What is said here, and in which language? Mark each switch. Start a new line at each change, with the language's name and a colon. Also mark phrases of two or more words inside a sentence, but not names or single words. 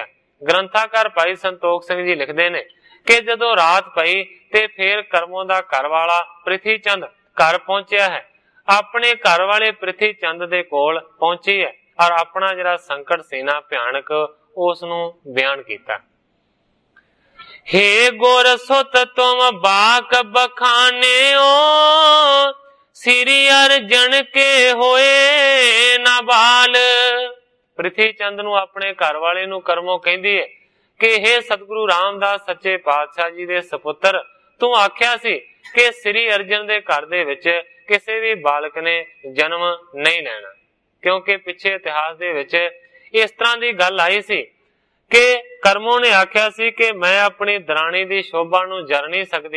Punjabi: ਗ੍ਰੰਥਾਕਾਰ ਭਾਈ ਸੰਤੋਖ ਸਿੰਘ ਜੀ ਲਿਖਦੇ ਨੇ ਕਿ ਜਦੋਂ ਰਾਤ ਪਈ ਤੇ ਫੇਰ ਕਰਮੋਂ ਦਾ ਘਰ ਵਾਲਾ ਪ੍ਰਿਥੀ ਚੰਦ ਘਰ ਪਹੁੰਚਿਆ ਹੈ। ਆਪਣੇ ਘਰ ਵਾਲੇ ਪ੍ਰਿਥੀ ਚੰਦ ਦੇ ਕੋਲ ਪਹੁੰਚੀ ਹੈ ਔਰ ਆਪਣਾ ਜਿਹੜਾ ਸੰਕਟ ਸੀ ਨਾ ਭਿਆਨਕ ਉਸ ਨੂੰ ਬਿਆਨ ਕੀਤਾ।
Braj: हे गुर सुत तुम बाक बखानेओ, श्री अर्जन के होए ना बाल।
Punjabi: ਪ੍ਰਿਥੀ ਚੰਦ ਨੂੰ ਆਪਣੇ ਘਰ ਵਾਲੇ ਨੂੰ ਕਰਮੋਂ ਕਹਿੰਦੀ ਹੈ ਕਿ हे ਸਤਿਗੁਰੂ ਰਾਮਦਾਸ ਸੱਚੇ ਪਾਤਸ਼ਾਹ ਜੀ ਦੇ ਸਪੁੱਤਰ, ਤੂੰ ਆਖਿਆ ਸੀ ਕਿ ਸ੍ਰੀ ਅਰਜਨ ਦੇ ਘਰ ਦੇ ਵਿੱਚ ਕਿਸੇ ਵੀ ਬਾਲਕ ਨੇ ਜਨਮ ਨਹੀਂ ਲੈਣਾ, ਕਿਉਂਕਿ ਪਿੱਛੇ ਇਤਿਹਾਸ ਦੇ ਵਿੱਚ ਇਸ ਤਰ੍ਹਾਂ ਦੀ ਗੱਲ ਆਈ ਸੀ ਕਿ ਕਰਮੋਂ ਨੇ ਆਖਿਆ ਸੀ ਕਿ ਮੈਂ ਆਪਣੀ ਦਰਾਣੀ ਦੀ ਸ਼ੋਭਾ ਨੂੰ ਜਰ ਨਹੀਂ ਸਕਦੀ।